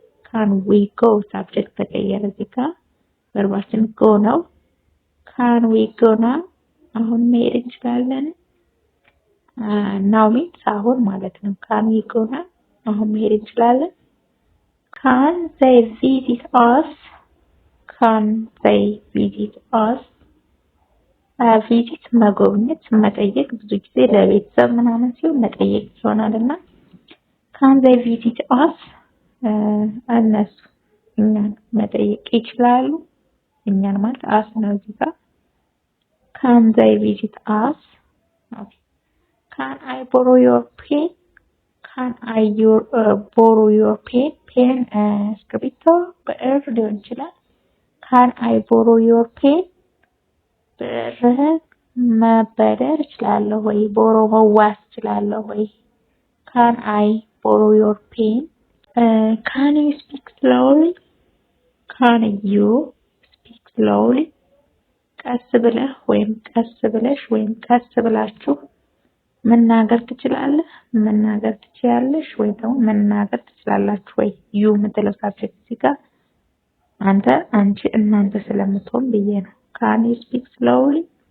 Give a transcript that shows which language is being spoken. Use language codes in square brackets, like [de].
[en] can we go subject [am] ተቀየረ እዚህ ጋር [en] verbaችን go ነው። can we go now? [am] አሁን መሄድ እንችላለን። now means አሁን ማለት ነው። [en] can we go now? [am] አሁን መሄድ እንችላለን። [en] can they visit us? can they visit us? [am] visit መጎብኘት መጠየቅ ብዙ ጊዜ ለቤተሰብ ምናምን ሲሆን መጠየቅ ይሆናልና [en] can they visit us? [am] እነሱ እኛን መጠየቅ ይችላሉ። እኛን ማለት us ነው እዚህ ጋር [en] can they visit us? okay can I borrow your pen? can I borrow your pen? [am] pen እስክሪብቶ ብዕር ሊሆን ይችላል። [en] can I borrow your pen? [am] ብዕር መበደር እችላለሁ ወይ borrow መዋስ እችላለሁ ወይ [en] can I borrow your pen? can you speak slowly? can you speak slowly? [am] ቀስ ብለህ ወይም ቀስ ብለሽ ወይም ቀስ ብላችሁ መናገር ትችላለህ መናገር ትችያለሽ ወይ ደግሞ መናገር ትችላላችሁ ወይ ዩ የምትለው ሳብጀክት ሲጋ አንተ አንቺ እናንተ ስለምትሆን ብዬ ነው። [en] can you speak slowly?